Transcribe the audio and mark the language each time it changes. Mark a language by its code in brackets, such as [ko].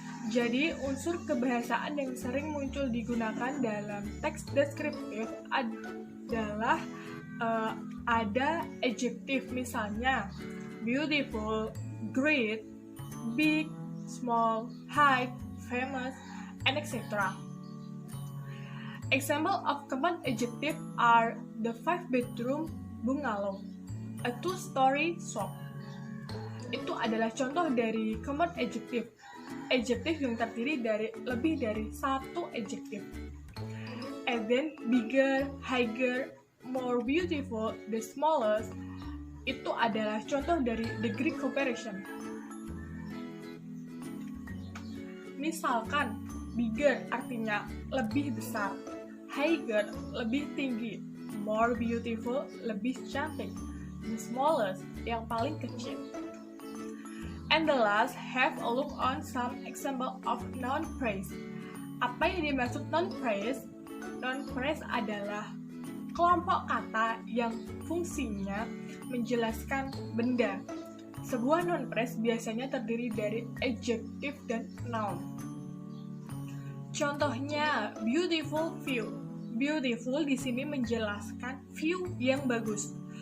[id] Jadi, unsur kebahasaan yang sering muncul digunakan dalam teks deskriptif adalah ada adjektif, misalnya beautiful, great, big, small, high, famous, and etc. [en] Example of common adjective are the 5-bedroom bungalow, a 2-story shop. [id] Itu adalah contoh dari common adjective. Adjektif yang terdiri dari lebih dari satu adjektif. [en] And then bigger, higher, more beautiful, the smallest, [id] itu adalah contoh dari [en] degree comparison. [id] Misalkan bigger artinya lebih besar, higher lebih tinggi, more beautiful lebih cantik, the smallest yang paling kecil. [en] And the last, have a look on some example of noun phrase. [id] Apa yang dimaksud noun phrase? Noun phrase adalah kelompok kata yang fungsinya menjelaskan benda. Sebuah noun phrase biasanya terdiri dari adjective dan noun. Contohnya, beautiful view. Beautiful di sini menjelaskan view yang bagus.